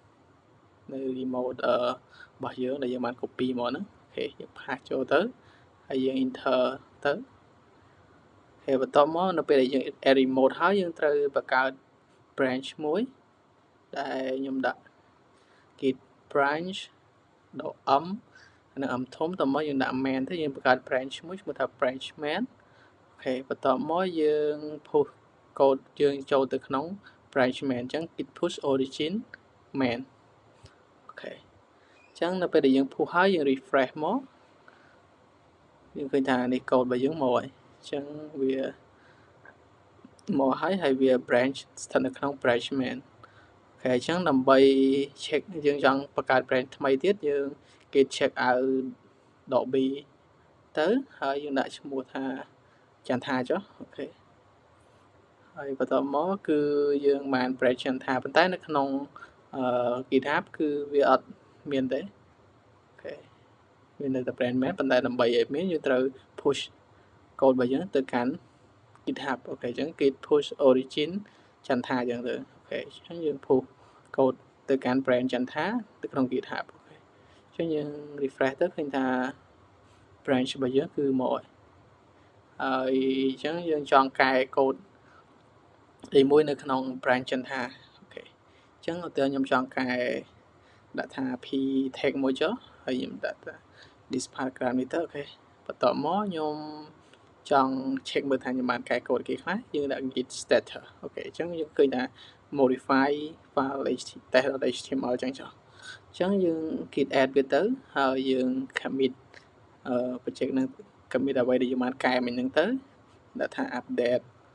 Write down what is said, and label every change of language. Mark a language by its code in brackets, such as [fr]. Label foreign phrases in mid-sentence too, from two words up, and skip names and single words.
[km] របស់យើងដែលយើងបាន copy មកហ្នឹងអូខេយើងផាសចូលទៅហើយយើង enter ទៅហើយបន្ទាប់មកនៅពេលដែលយើង [en] add remote [km] ហើយយើងត្រូវបង្កើត branch មួយដែលខ្ញុំដាក់ [en] git branch [km] ដល់ om នៅ om ធំតមកយើងដាក់ main ទៅយើងបង្កើត branch មួយឈ្មោះថា [en] branch main [km] អូខេបន្ទាប់មកយើង [en] push code [km] យើងចូលទៅក្នុង [en] branch main [km] អញ្ចឹង [en] git push origin main [km] អូខេអញ្ចឹងនៅពេលដែលយើង push ហើយយើង refresh មកយើងឃើញថានេះ code របស់យើងមកហើយអញ្ចឹងវាមកហើយវា branch ស្ថិតនៅក្នុង [en] branch main [km] អូខេអញ្ចឹងដើម្បី check យើងចង់បង្កើត branch ថ្មីទៀតយើង [en] git check out .b [km] ទៅហើយយើងដាក់ឈ្មោះថាច ន្ទថាចុះអូខេហើយបន្ទាប់មកគឺយើងបាន branch ចន្ទថាប៉ុន្តែនៅក្នុងGitHub គឺវាអត់មានទេអូខេវានៅតែ [en] branch main [km] ប៉ុន្តែដើម្បីឲ្យមានយើងត្រូវ [en] push code [km] របស់យើងទៅកាន់ GitHub អូខេអញ្ចឹង [en] git push origin [km] ចន្ទថាអញ្ចឹងទៅអូខេអញ្ចឹងយើង [en] push code [km] ទៅកាន់ branch ចន្ទថាទៅក្នុង GitHub អូខេអញ្ចឹងយើង refresh ទៅឃើញថា branch របស់យើងគឺមកហើយអញ្ចឹងយើងចង់កែ code ទីមួយនៅក្នុង branch ចន្ទថាអូខេអញ្ចឹង ឧទាហរណ៍ខ្ញុំចង់កែដាក់ថា [en] p tag [km] មួយចុះហើយខ្ញុំដាក់ថា [en] this paragraph [km] នេះទៅអូខេបន្ទាប់មកខ្ញុំចង់ check មើលថាខ្ញុំបានកែ code គេខ្លះយើងដាក់ [en] git status [km] អូខេអញ្ចឹងយើងឃើញថា [en] modify file test.html [km] អញ្ចឹងចុះអញ្ចឹងយើង [en] git add [km] វាទៅហើយយើង [en] commit project [km] ហ្នឹង commit អ្វីដែលយើងបានកែមិញហ្នឹងទៅដាក់ថា update